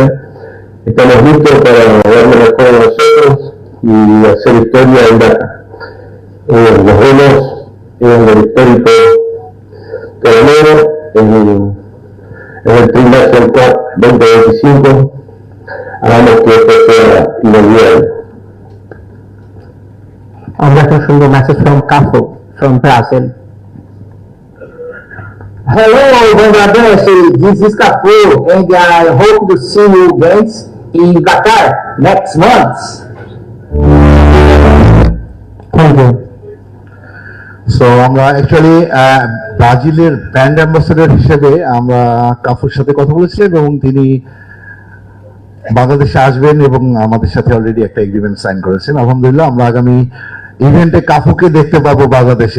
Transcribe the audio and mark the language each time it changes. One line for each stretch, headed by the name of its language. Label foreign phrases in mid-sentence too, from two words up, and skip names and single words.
Spanish: Estamos listos para dar lo mejor de nosotros y hacer historia en Dhaka. Nos vemos en el histórico torneo, en el Trination Cup 2025. Hagamos que esto sea inolvidable.
Bangla: আমরা এখন শুনবো
English: message from Cafu from Brazil. Hello, Bangladesh. This is Cafu, and I hope to see you guys in Qatar next month. thank you.
Bangla: সো আমরা অ্যাকচুয়ালি ব্রাজিলের
English: brand ambassador
Bangla: হিসেবে আমরা কাফুর সাথে কথা বলেছিলাম এবং তিনি বাংলাদেশে আসবেন এবং আমাদের সাথে অলরেডি একটা
English: agreement sign
Bangla: করেছেন। আলহামদুলিল্লাহ আমরা আগামী ইভেন্টে কাফুকে দেখতে পাবো বাংলাদেশে।